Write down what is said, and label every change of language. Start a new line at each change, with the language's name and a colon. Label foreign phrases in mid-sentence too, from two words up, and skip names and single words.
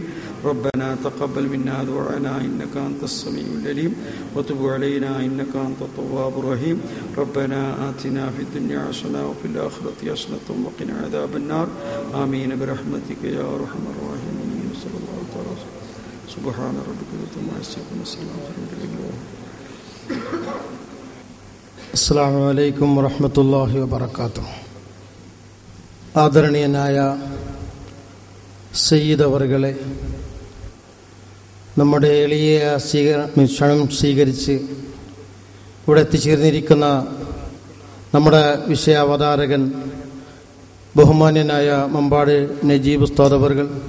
Arabic: ربنا تقبل منا دعاءنا إنك أنت السميع العليم وتب علينا إنك أنت التواب الرحيم. ربنا آتنا في الدنيا حسنة وفي الآخرة حسنة وقنا عذاب النار. آمين برحمتك يا أرحم الراحمين. صلى الله تعالى وسلم. سبحان ربك رب العزة عما يصفون وسلام على المرسلين. السلام عليكم ورحمة الله وبركاته.
Malayalam: ആദരണീയനായ സയ്യിദ് അവർകളെ, നമ്മുടെ എളിയ ക്ഷണം സ്വീകരിച്ച് ഇവിടെ എത്തിച്ചേർന്നിരിക്കുന്ന നമ്മുടെ വിഷയാവതാരകൻ ബഹുമാന്യനായ മമ്പാട് നജീബ് ഉസ്താദ് അവർകൾ,